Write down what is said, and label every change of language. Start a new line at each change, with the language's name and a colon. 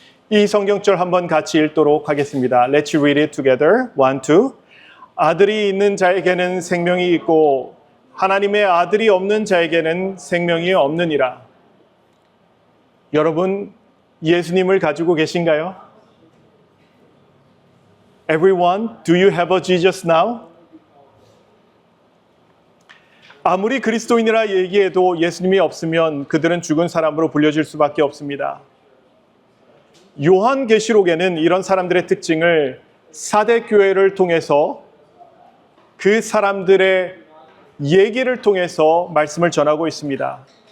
Korean: 이 성경절 한번 같이 읽도록 하겠습니다.
English: Let's read it together. 1, 2.
Korean: 아들이 있는 자에게는 생명이 있고 하나님의 아들이 없는 자에게는 생명이 없느니라. 여러분, 예수님을 가지고 계신가요?
English: Everyone, do you have a Jesus now?
Korean: 아무리 그리스도인이라 얘기해도 예수님이 없으면 그들은 죽은 사람으로 불려질 수밖에 없습니다. 요한계시록에는 이런 사람들의 특징을 사대 교회를 통해서 그 사람들의 얘기를 통해서 말씀을 전하고 있습니다.